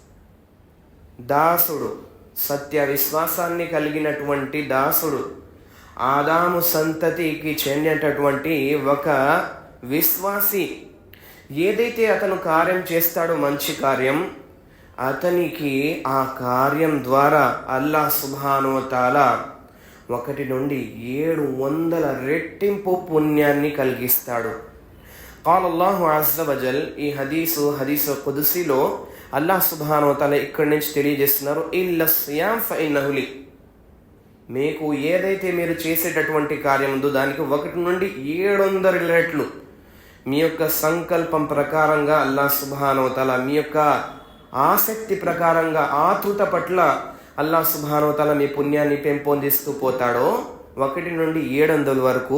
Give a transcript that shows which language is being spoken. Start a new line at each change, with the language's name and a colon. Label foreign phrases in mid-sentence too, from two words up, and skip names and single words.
Telugu: దాసుడు, సత్య విశ్వాసాన్ని కలిగినటువంటి దాసుడు, ఆదాము సంతతికి చెందినటువంటి ఒక విశ్వాసి ఏదైతే అతను కార్యం చేస్తాడో మంచి కార్యం, అతనికి ఆ కార్యం ద్వారా
Arabic: الله سبحانه وتعالى
Telugu: 1 నుండి 700 రెట్టింపు పుణ్యాన్ని కలిగిస్తాడు.
Arabic: قال الله عز وجل
Telugu: ఈ హదీసు కుదుసిలో
Arabic: الله سبحانه وتعالى
Telugu: ఇక్కడి నుంచి తెలియజేస్తున్నారు,
Arabic: إلا الصيام فإنه لي.
Telugu: మీకు ఏదైతే మీరు చేసేటటువంటి కార్యం ఉందో దానికి 1 నుండి 700 రెట్లు మీ యొక్క సంకల్పం ప్రకారంగా
Arabic: الله سبحانه وتعالى
Telugu: మీ యొక్క ఆసక్తి ప్రకారంగా ఆతృత పట్ల
Arabic: الله سبحانه وتعالى
Telugu: మీ పుణ్యాన్ని పెంపొందిస్తూ పోతాడో 1 నుండి 700 వరకు.